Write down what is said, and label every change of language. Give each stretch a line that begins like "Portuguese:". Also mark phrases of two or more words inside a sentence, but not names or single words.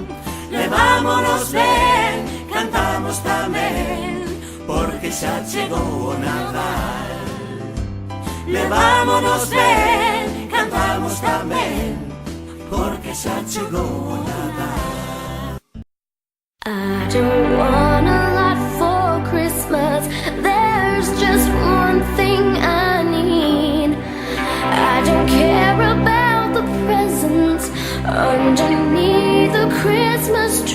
Galician: Levámonos ben, cantamos tamén, porque xa chegou o Nadal. Levámonos ben, cantamos tamén, porque xa chegou o Nadal.
English: I don't want a lot for Christmas. There's just one thing I need. I don't care about the presents underneath the Christmas tree.